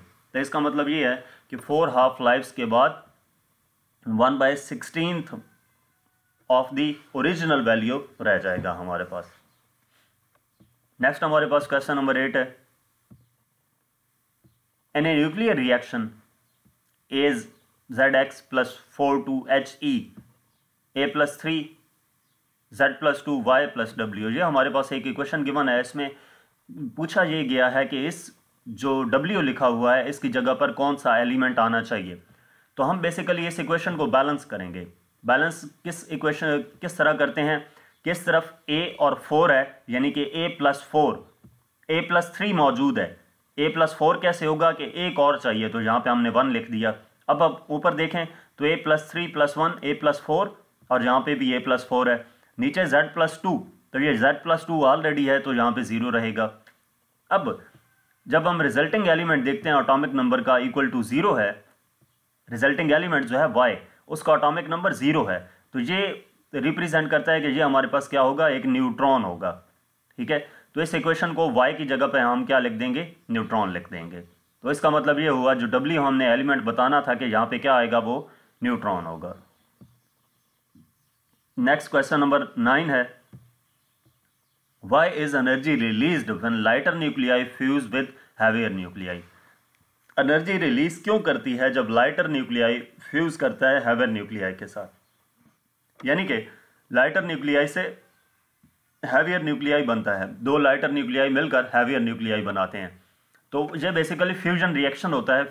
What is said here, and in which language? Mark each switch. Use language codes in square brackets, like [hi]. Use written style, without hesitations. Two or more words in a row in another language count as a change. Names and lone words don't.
[hi] तो इसका मतलब ये है कि 4 [en] half lifes [hi] के बाद [en] 1/16 of the original value [hi] रह जाएगा हमारे पास। नेक्स्ट हमारे पास [en] question number 8 [hi] है, [en] in a nuclear reaction is Zx plus 4 2He A plus 3 Z plus 2 Y plus W। [hi] ये हमारे पास एक [en] equation given [hi] है, इसमें पूछा ये गया है कि इस जो W लिखा हुआ है इसकी जगह पर कौन सा एलिमेंट आना चाहिए। तो हम बेसिकली इस इक्वेशन को बैलेंस करेंगे। बैलेंस किस तरह करते हैं, किस तरफ A और 4 है, यानी कि [en] A plus 4, A plus 3 [hi] मौजूद है, [en] A plus 4 [hi] कैसे होगा कि एक और चाहिए, तो यहाँ पे हमने 1 लिख दिया। अब ऊपर देखें तो [en] A plus 3 plus 1 A plus 4, [hi] और यहाँ पे भी [en] A plus 4 [hi] है। नीचे [en] Z plus 2, [hi] तो ये [en] Z plus 2 [hi] ऑलरेडी है तो यहाँ पे 0 रहेगा। अब जब हम [en] resulting element [hi] देखते हैं [en] atomic number [hi] का [en] equal to 0 [hi] है, [en] resulting element [hi] जो है Y, उसका [en] atomic number [hi] 0 है, तो ये रिप्रेजेंट करता है कि ये हमारे पास क्या होगा, एक न्यूट्रॉन होगा। ठीक है, तो इस इक्वेशन को Y की जगह पे हम क्या लिख देंगे, न्यूट्रॉन लिख देंगे। तो इसका मतलब ये हुआ जो W हमने एलिमेंट बताना था कि यहाँ पे क्या आएगा, वो न्यूट्रॉन होगा। [en] next question number 9 [hi] है, [en] Why is energy released when lighter nuclei fuse with heavier nuclei? energy release [hi] क्यों करती है जब [en] lighter nuclei [hi] फ्यूज करता है [en] heavier nuclei [hi] के साथ, यानी कि [en] lighter nuclei [hi] से [en] heavier nuclei [hi] बनता है। दो [en] lighter nuclei [hi] मिलकर [en] heavier nuclei [hi] बनाते हैं। तो ये [en] basically fusion reaction [hi] होता है।